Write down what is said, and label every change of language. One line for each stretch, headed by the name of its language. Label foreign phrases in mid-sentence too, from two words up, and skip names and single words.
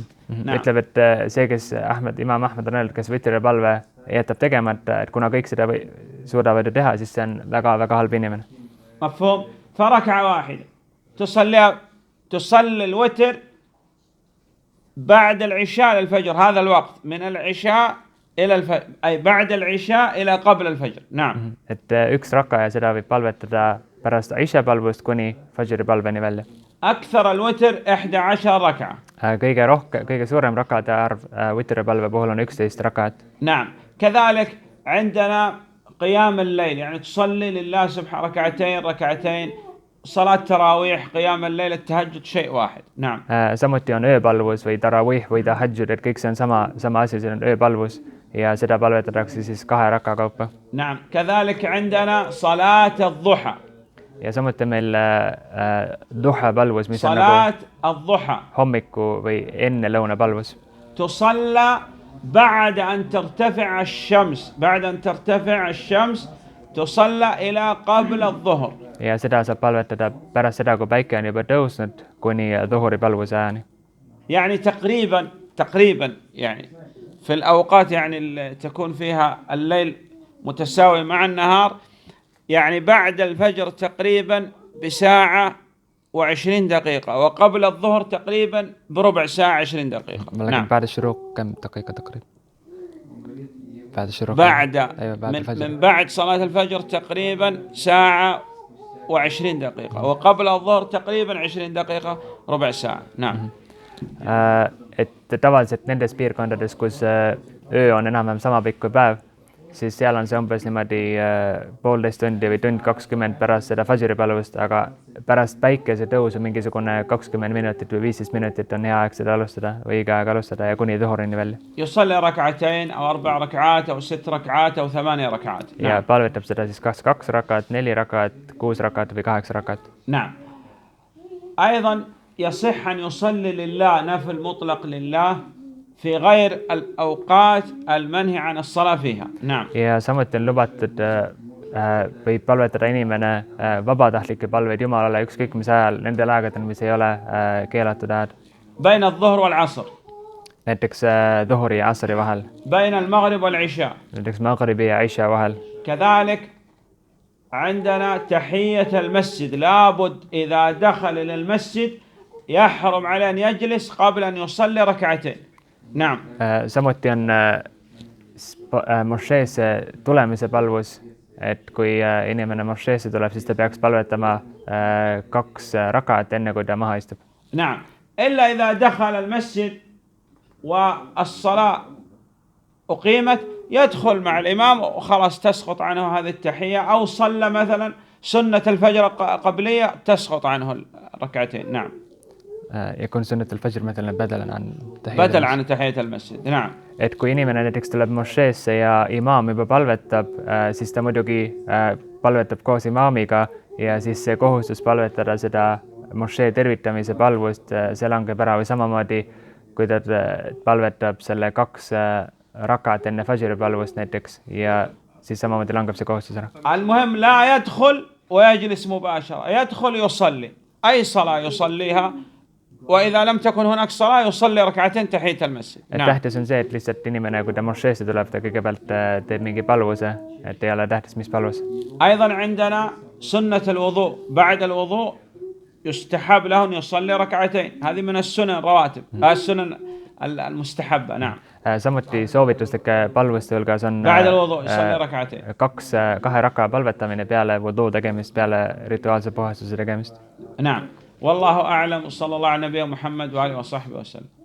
Arabic: نعم.
Estonian: ütleb, et see, kes imaam Ahmed on öelnud, kes vitripalve jätab tegema, et kuna kõik seda suudavad ju teha, siis see on väga-väga halb inimene.
Arabic: مفهوم. فركعة واحدة تصلي الوتر بعد العشاء للفجر، هذا الوقت من العشاء إلى الفجر، أي بعد العشاء إلى قبل الفجر. نعم.
Estonian: et üks raka ja seda võib palvetada pärast Aisha palvust kuni Fajri palveni välja.
Arabic: أكثر الوتر 11 ركعة.
Estonian: kõige suurem rakade arv witri palve puhul on 11 rakat.
Arabic: نعم. كذلك عندنا قيام الليل، يعني تصلي لله سبحانه ركعتين، صلاة تراويح، قيام الليل، التهجد شيء واحد. نعم.
Estonian: samuti on ööpalvus või tarawih või tahajjud, et kõik see on sama asi, see on ööpalvus ja seda palvetatakse siis 2 raka kaupa.
Arabic: نعم. كذلك عندنا صلاة الضحى.
Estonian: ja samuti meil duha palvus, mis on
Arabic: صلاة الضحى
Estonian: hommiku või enne lõuna palvus.
Arabic: تصلى بعد أن ترتفع الشمس تصلى إلى قبل الظهر.
Estonian: ja seda saab palvetada pärast seda, kui päike on juba tõusnud kuni dhuhri palvuse ajani.
Arabic: يعني تقريبا يعني في الأوقات يعني تكون فيها الليل متساوي مع النهار، يعني بعد الفجر تقريبا بساعة و20 دقيقة، وقبل الظهر تقريبا بربع ساعة 20 دقيقة. نعم. بعد الشروق كم دقيقة تقريبا؟ بعد الشروق من بعد صلاة الفجر تقريبا ساعة و20 دقيقة، وقبل الظهر تقريبا 20 دقيقة، ربع ساعة. نعم.
Estonian: et tavaliselt nendes piirkondades, kus öö on enam-vähem sama pikk kui päev, siis seal on see umbes niimoodi 1,5 tundi või 1:20 pärast seda Fajri palvust, aga pärast päikese tõusu mingisugune 20 minutit või 15 minutit on hea aeg seda alustada või õige aeg alustada ja kuni dhuhrini välja.
Arabic: يصلي ركعتين أو 4 ركعات أو 6 ركعات أو 8 ركعات.
Estonian: ja palvetab seda siis kas 2 rakat, 4 rakat, 6 rakat või 8 rakat.
Arabic: نعم. أيضا يصح أن يصلي لله نفل مطلق لله في غير الأوقات المنهي عن الصلاة فيها. نعم.
Estonian: ja samuti on lubatud võib palvetada inimene vabatahtlikke palveid Jumalale ükskõik mis ajal, nendel aegadel, mis ei ole keelatud ajad.
Arabic: بين الظهر والعصر.
Estonian: näiteks dhuhri ja asri vahel.
Arabic: بين المغرب والعشاء.
Estonian: näiteks maghribi ja Aisha vahel.
Arabic: كذلك عندنا تحية المسجد، لابد إذا دخل إلى المسجد يحرم عليه أن يجلس قبل أن يصلي ركعتين. نعم.
Estonian: samuti on mošeesse tulemise palvus, et kui inimene mošeesse tuleb, siis ta peaks palvetama 2 rakat enne, kui ta maha istub.
Arabic: نعم. إلا إذا دخل المسجد والصلاة أقيمت يدخل مع الإمام وخلاص تسقط عنه هذه التحية، أو صلى مثلا سنة الفجر قبلية تسقط عنه الركعتين. نعم. يكون سنة الفجر مثلا بدل عن تحية المسجد. نعم.
Estonian: et kui inimene näiteks tuleb mošeesse ja imaam juba palvetab, siis ta muidugi palvetab koos imaamiga ja siis see kohustus palvetada seda mošee tervitamise palvust, see langeb ära, või samamoodi kui ta palvetab selle 2 rakat enne Fajri palvust näiteks ja siis samamoodi langeb see kohustus ära.
Arabic: المهم لا يدخل ويجلس مباشرة، يدخل يصلي أي صلاة يصليها، وإذا لم تكن هناك صلاة يصلي ركعتين تحية المسجد.
Estonian: tähtis on see, et lihtsalt inimene, kui ta mošeesse tuleb, ta kõigepealt teeb mingi palvuse, et ei ole tähtis, mis palvus.
Arabic: أيضا عندنا سنة الوضوء، بعد الوضوء يستحب له أن يصلي ركعتين، هذه من السنن الرواتب، السنن المستحبة. نعم.
Estonian: samuti soovituslike palvuste hulgas on 2 raka palvetamine peale wudu tegemist, peale rituaalse puhastuse tegemist.
Arabic: نعم. والله أعلم، صلى الله على نبينا محمد وآله وصحبه وسلم.